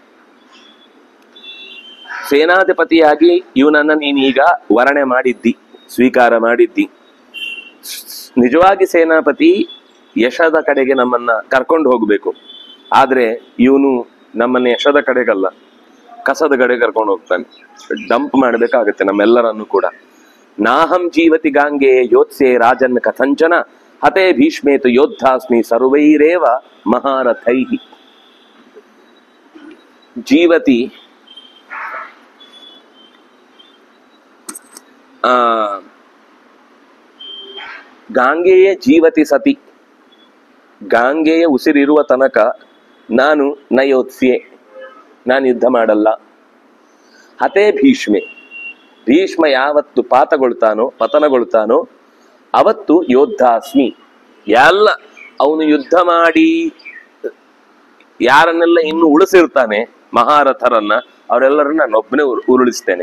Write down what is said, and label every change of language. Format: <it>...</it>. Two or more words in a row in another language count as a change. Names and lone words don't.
<kn>ಸೇನಾಧಿಪತಿಯಾಗಿ ಇವನನ್ನ ನೀನೀಗ ವರ್ಣೆ ಮಾಡಿದ್ದಿ, ಸ್ವೀಕಾರ ಮಾಡಿದ್ದಿ. ನಿಜವಾಗಿ ಸೇನಾಪತಿ ಯಶದ ಕಡೆಗೆ ನಮ್ಮನ್ನ ಕರ್ಕೊಂಡು ಹೋಗ್ಬೇಕು, ಆದ್ರೆ ಇವನು ನಮ್ಮನ್ನ ಯಶದ ಕಡೆಗಲ್ಲ ಕಸದ ಕಡೆ ಕರ್ಕೊಂಡು ಹೋಗ್ತಾನೆ. ಡಂಪ್ ಮಾಡ್ಬೇಕಾಗತ್ತೆ ನಮ್ಮೆಲ್ಲರನ್ನು ಕೂಡ.</kn> <sa>ನಾಹಂ ಜೀವತಿ ಗಾಂಗೆ ಯೋತ್ಸೆ ರಾಜನ್ ಕಥಂಚನ ಹತೇ ಭೀಷ್ಮೇತು ಯೋದ್ಧಾಸ್ಮಿ ಸರ್ವೈರೇವ ಮಹಾರಥೈ. ಜೀವತಿ ಗಾಂಗೆಯೇ ಜೀವತಿ ಸತಿ.</sa> <kn>ಗಾಂಗೆಯ ಉಸಿರಿರುವ ತನಕ ನಾನು ನಯೋತ್ಸ್ಯೆ, ನಾನು ಯುದ್ಧ ಮಾಡಲ್ಲ.</kn> <sa>ಹತೇ ಭೀಷ್ಮೆ,</sa> <kn>ಭೀಷ್ಮ ಯಾವತ್ತು ಪತನಗೊಳ್ತಾನೋ ಅವತ್ತು ಯೋದ್ಧಾಸ್ಮಿ. ಎಲ್ಲ ಅವನು ಯುದ್ಧ ಮಾಡಿ ಯಾರನ್ನೆಲ್ಲ ಇನ್ನು ಉಳಿಸಿರ್ತಾನೆ ಮಹಾರಥರನ್ನ, ಅವರೆಲ್ಲರನ್ನ ನಾನೊಬ್ಬನೇ ಉರುಳಿಸ್ತೇನೆ.</kn>